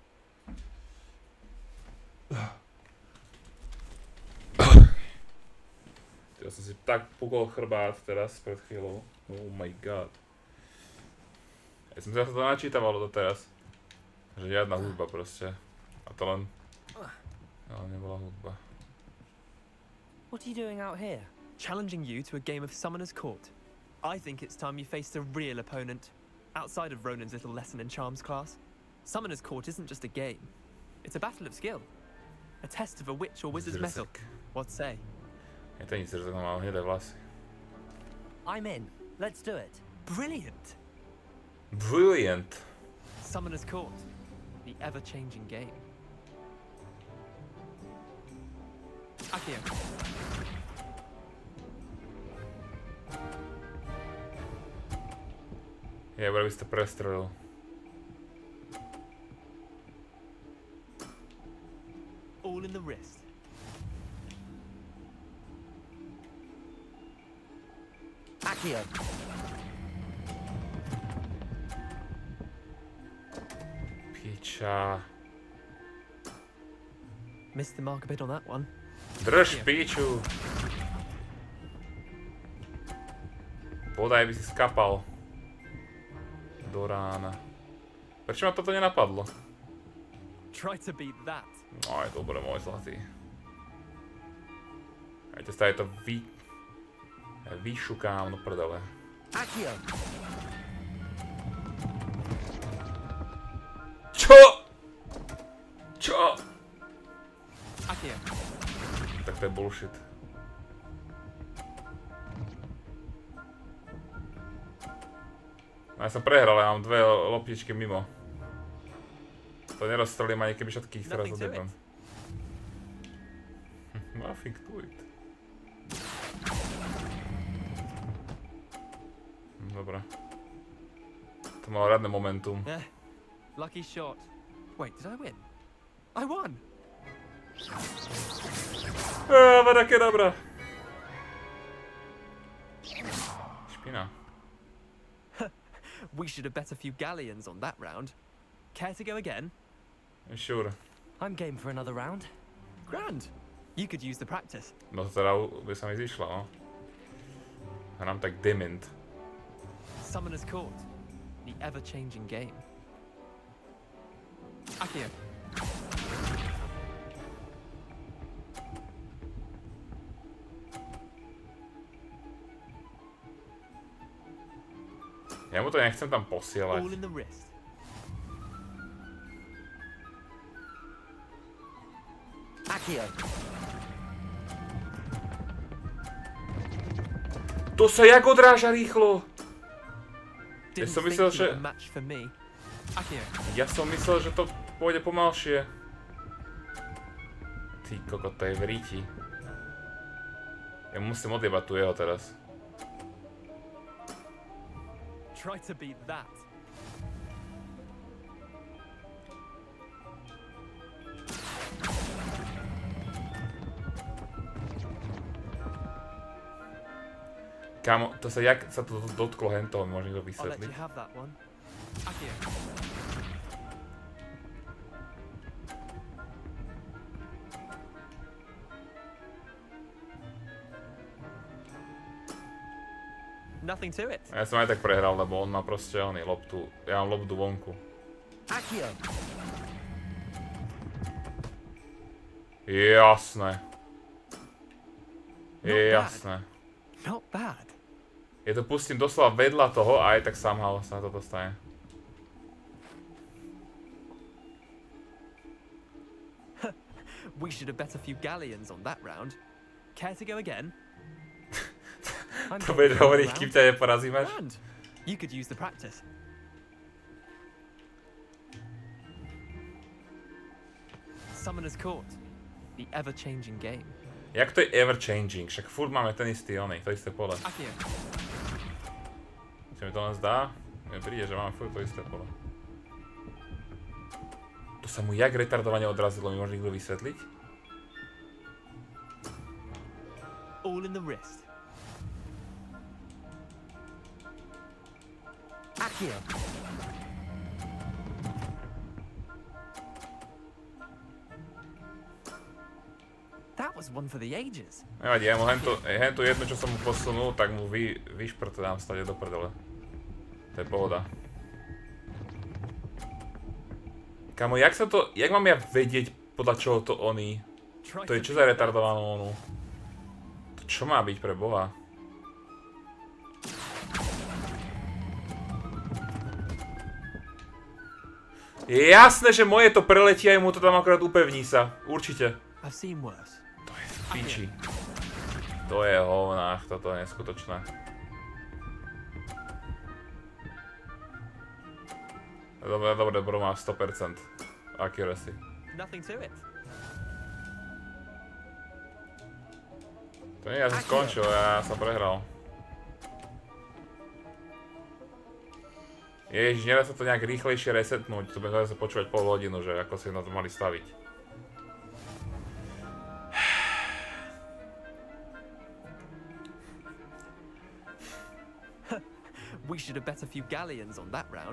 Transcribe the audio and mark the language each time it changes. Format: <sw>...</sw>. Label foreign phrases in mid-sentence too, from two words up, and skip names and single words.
<sk>Ja som si tak pukol chrbát teraz pred chvíľou.</sk> <en>Oh my god.</en> <sk>Ja som sa to načítavalo doteraz. Že žiadna hudba proste. A to len... Ale nebola hudba.</sk> <en>What are you doing out here? Challenging you to a game of Summoner's Court. I think it's time you faced a real opponent, outside of Ronan's little lesson in charms class. Summoner's Court isn't just a game. It's a battle of skill. A test of a witch or wizard's mettle. What say?</en> <sk>Je to nic, zrzek mám hnedé vlasy.</sk> <en>I'm in. Let's do it. Brilliant! Brilliant. Summoner's Court. The ever-changing game. Akio.</en> <sk>Jebra by si to prestrelil.</sk> <en>All in the wrist. Accio.</en> <sk>Piča.</sk> <en>Missed the mark a bit on that one.</en> <sk>Drž píču. Bodaj by si skapal. Do rána. Prečo ma toto nenapadlo?</sk> <en>Try to beat that.</en> <sk>No je dobre, môj zlatý. Ajte sa, je to vyšukám do prdele. Accio. Čo? Čo? Akio. Tak to je bullshit. Ja som prehral, ja mám dve loptičky mimo. To nerozstrelím ani keby všetkých teraz odjebem.</sk> <en>Nothing to it.</en> <sk>Dobre. To malo radné momentum.</sk> <en>Yeah. Lucky shot. Wait, did I win? I won! Vada kedabra.</en> <sk>Špina.</sk> <en>We should have bet a few galleons on that round. Care to go again? Sure. I'm game for another round. Grand. You could use the practice.</en> <sk>No to teda by sa mi zišla, no. Hrám tak dement.</sk> <en>Summoner's Court. The ever-changing game. Akio.</en> <sk>Ja mu to nechcem tam posielať.</sk> <en>All in the wrist. Accio.</en> <sk>To sa jak odráža rýchlo! Ja</sk> <en>Didn't</en> <sk>som</sk> <en>think</en> <sk>myslel,</sk> <en>you</en> <sk>že...</sk> <en>were a match for me. Akio.</en> <sk>Ja som myslel, že to pôjde pomalšie. Ty kokot, to je v ríti. Ja musím odjebať tu jeho teraz.</sk> <en>Try to beat that.</en> <sk>Kámo, to sa jak sa to dotklo hentoho, mi môže niekto</sk> <en>I'll let</en> <sk>vysvetliť?</sk> <en>you have that one. Akio. Nothing to it.</en> <sk>Ja som aj tak prehral, lebo on má proste oný loptu, ja mám loptu vonku. Accio. Jasné. Jasné.</sk> <en>Not bad.</en> <sk>Ja to pustím doslova vedľa toho a aj tak somehow sa toto stane.</sk> <en>We should have bet a few galleons on that round. Care to go again?</en> <sk>To budeš hovoriť, kým ťa neporazím až?</sk> <en>Grand. You could use the practice. Summoner's Court. The ever-changing game.</en> <sk>Jak to je</sk> <en>ever changing?</en> <sk>Však furt máme ten istý oný, to isté pole. Akio. Čo mi to len zdá? Mne príde, že máme furt to isté pole. To sa mu jak retardovane odrazilo, mi môže niekto vysvetliť?</sk> <en>All in the wrist. Accio. That was one for the ages.</en> <sk>Nevadí, ja mu hentu jedno, čo som mu posunul, tak mu vyšprtám stade do prdele. To je pohoda. Kamo, jak mám ja vedieť, podľa čoho to oný? To je čo za retardovanú onu? Čo má byť pre Boha? Je jasné, že moje to preletí a mu to tam akorát upevní sa. Určite.</sk> <en>I've seen worse.</en> <sk>To je v piči. To je hovnách, toto je neskutočné. Dobre, má 100% accuracy.</sk> <en>Nothing to it.</en> <sk>To nie, ja som skončil, ja som prehral. Ježiš, nedá sa to nejak rýchlejšie resetnúť, to budem zase počúvať pol hodinu, že ako si na to mali staviť.</sk> <en>We should have bet a few galleons on that round.</en>